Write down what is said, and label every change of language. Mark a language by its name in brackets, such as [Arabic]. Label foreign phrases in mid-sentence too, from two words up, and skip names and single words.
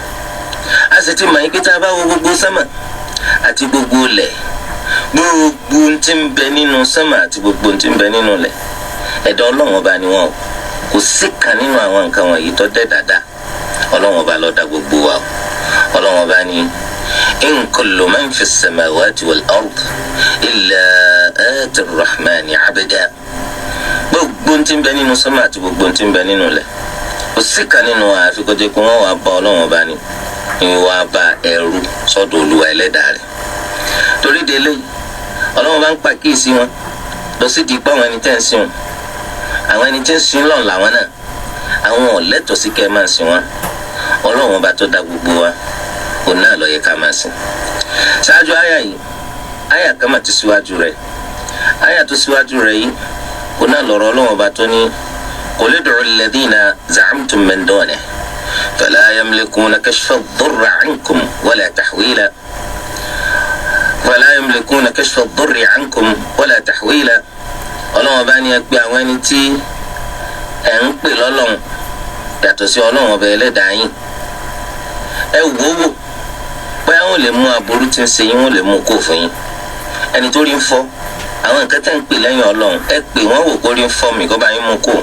[Yoruba] a sì ti mọ̀ yín pé tá a bá wo gbogbo sánmà àti gbogbo ilẹ̀, gbogbo tí ń bẹ nínú sánmà àti gbogbo tí ń bẹ nínú ilẹ̀ ẹ̀dá Ọlọ́run ọba ni wọ́n. kò sí kan nínú àwọn nǹkan wọ̀nyí tó dẹ̀ dáadáa, Ọlọ́run ọba ló dá gbogbo wa. Ọlọ́run ọba ni [Arabic] إن كل من في السماوات والأرض إلا آتي الرحمن عبدا. [Yoruba] gbogbo tí ń bẹ nínú sánmà àti gbogbo tí ń bẹ nínú ilẹ̀ kò sí kan nínú àfi kó jẹ́ pé wọ́n wá bá Ọlọ́run ọba ni wọ́n bá ẹrú sọ́dọ̀ Olúwa ẹlẹ́dàá rẹ̀. torí délé Ọlọ́run bá ń pàkíyèsí wọn lọ sí di ipá àwọn ẹni tẹ́ ń sìn wọn. àwọn ẹni tí ń sìn lọ́n làwọn náà, àwọn ò lẹ́tọ̀ọ́ sí kẹ́ ẹ máa sìn wọn. Ọlọ́run bá tó dá gbogbo wa òun náà ló yẹ ká máa sìn. ṣáájú àyà yìí àyà kan mà ti síwájú rẹ̀, àyà tó síwájú rẹ̀ yìí òun náà lọ̀rọ̀ Ọlọ́run bá tó ní [Arabic] قل ادعوا الذين زعمتم من دونه فلا يملكون كشف الضر عنكم ولا تحويلا. ولا يملكون كشف الضر عنكم ولا تحويلا. [Yoruba] Ọlọ́run bá ní ẹ pé àwọn ẹni tí ẹ ń pè lọ́lọ́run yàtọ̀ sí Ọlọ́run ọba ẹlẹ́dàá yín, ẹ wò pé àwọn lè mú aburú tí ń ṣe yín, wọ́n lè mú kó fún yín. ẹni tó rí ń fọ́ àwọn nǹkan tẹ́ ń pè lẹ́yìn Ọlọ́run ẹ pè wọ́n wò kó rí ń fọ́ mi kó bá yín mú kó.